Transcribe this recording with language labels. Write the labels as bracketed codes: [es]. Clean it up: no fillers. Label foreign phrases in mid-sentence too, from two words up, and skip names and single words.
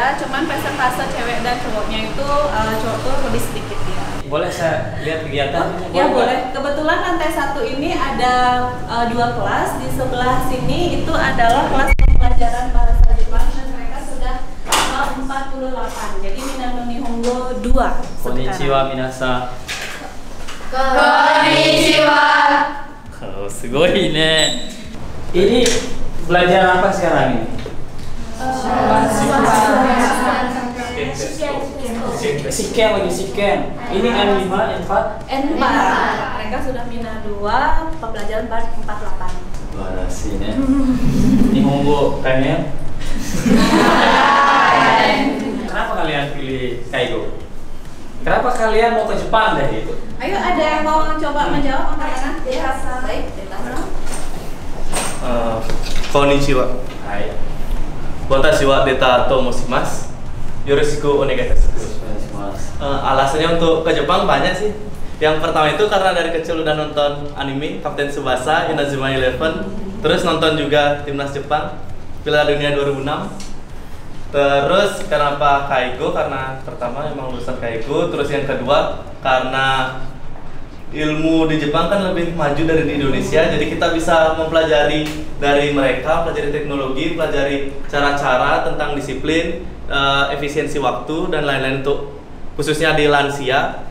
[id] Cuman persentase cewek dan cowoknya itu cowok tuh lebih sedikit ya. Boleh saya lihat kegiatan? Ya boleh. Kebetulan lantai 1 ini ada 2 kelas. Di sebelah sini itu adalah kelas pembelajaran bahasa Jepang dan mereka sudah 48. Jadi Minano Nihongo 2. [ja] こんにちは皆さん. Konnichiwa. すごいね. [id] Ini belajar apa sekarang ini? Siken lagi siken. Ini N5, N4. N4. Mereka sudah Mina 2, pembelajaran 48. Luar sih ne. Nihongo kayaknya. Kenapa kalian pilih Kaigo? Kenapa kalian mau ke Jepang deh gitu? Ayo, ada yang mau coba menjawab anak-anak? Baik, ditanya. [ja] Konnichiwa. Hai. 私はデタと申します。よろしくお願いです. [id] Alasannya untuk ke Jepang banyak sih. Yang pertama itu karena dari kecil udah nonton anime Kapten Tsubasa, Inazuma Eleven, terus nonton juga timnas Jepang Piala Dunia 2006. Terus kenapa Kaigo? Karena pertama emang lulusan Kaigo, terus yang kedua karena ilmu di Jepang kan lebih maju dari di Indonesia, jadi kita bisa mempelajari dari mereka, pelajari teknologi, pelajari cara-cara tentang disiplin, efisiensi waktu dan lain-lain untuk khususnya di lansia.